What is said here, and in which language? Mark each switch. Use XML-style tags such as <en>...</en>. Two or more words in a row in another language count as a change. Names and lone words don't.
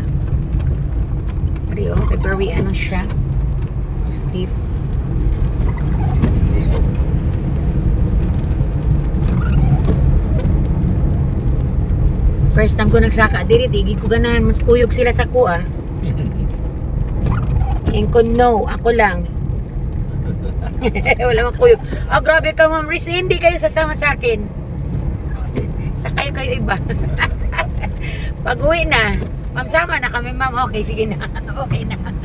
<tl>Pero very ano siya. Stiff.</tl> <ceb>First time ko nagsaka diri, di ko ganahan mas kuyog sila sa kuha. And ko no, ako lang. Wala mang kuyog. Oh, grabe ka, Ma'am Riz.</ceb> <tl>Hindi kayo sasama sa akin. Sa kayo iba. Pag uwi na, Ma'am, sama na kami, Ma'am. Okay, sige na. Okay na.</tl>